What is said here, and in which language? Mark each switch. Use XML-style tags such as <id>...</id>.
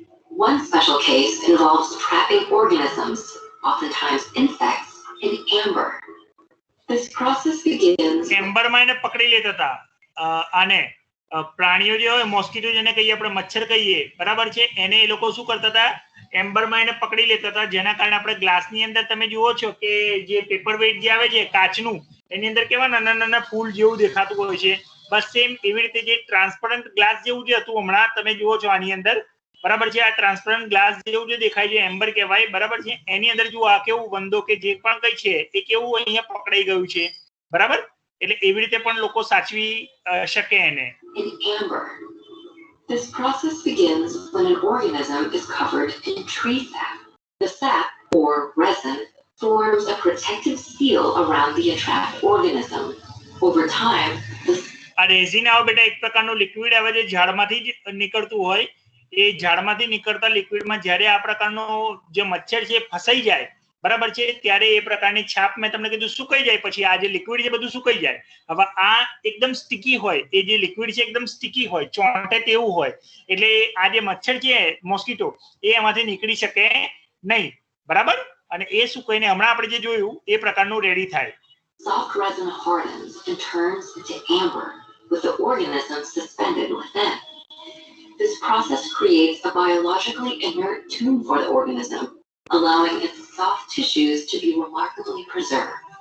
<en>One special case involves trapping organisms, oftentimes insects, in amber. This process begins...</en> <gu>એમ્બરમાં એને પકડી લેતા હતા આને પ્રાણીઓ જે હોય મોસ્કીટો જેને કહીએ આપણે મચ્છર કહીએ બરાબર છે, એને એ લોકો શું કરતા હતા એમ્બરમાં એને પકડી લેતા હતા, જેના કારણે આપણે ગ્લાસની અંદર તમે જુઓ છો કે જે પેપર વેઇટ જે આવે છે કાચનું એની અંદર કેવા નાના નાના ફૂલ જેવું દેખાતું હોય છે. બસ સેમ એવી રીતે જે ટ્રાન્સપરન્ટ ગ્લાસ જેવું જે હતું હમણાં તમે જુઓ છો આની અંદર બરાબર છે, આ ટ્રાન્સપરન્ટ ગ્લાસ જેવું જે દેખાય છે એમ્બર કહેવાય બરાબર છે. એની અંદર જુઓ આ કેવું વંદો કે જે પણ કઈ છે એ કેવું અહીંયા પકડાઈ ગયું છે બરાબર. એટલે એવી રીતે પણ લોકો સાચવી શકે એને.</gu> <en>In amber. This process begins when an organism is covered in tree sap. The sap, or resin, forms a protective seal around the entrapped organism. Over time, this...</en> <gu>આ રેઝિન આવે બેટા એક પ્રકારનું લિક્વિડ આવે છે ઝાડમાંથી જ નીકળતું હોય. એ ઝાડમાંથી નીકળતા લિક્વિડમાં જ્યારે આ પ્રકારનો જે મચ્છર છે ફસાઈ જાય બરાબર છે ત્યારે એ પ્રકારની છાપ મેં તમને કીધું સુકાઈ જાય પછી આ જે લિક્વિડ છે બધું સુકાઈ જાય. હવે આ એકદમ સ્ટીકી હોય, એ જે લિક્વિડ છે એકદમ સ્ટીકી હોય, ચોંટે તેવું હોય, એટલે આ જે મચ્છર છે મોસ્કીટો એ એમાંથી નીકળી શકે નહીં બરાબર. અને એ સુકાઈને હમણાં આપણે જે જોયું એ પ્રકારનું રેડી થાય.</gu> <en>Soft resin hardens and turns into amber with the organism suspended within. This process creates a biologically inert tomb for the organism, allowing its soft tissues to be remarkably preserved.</en>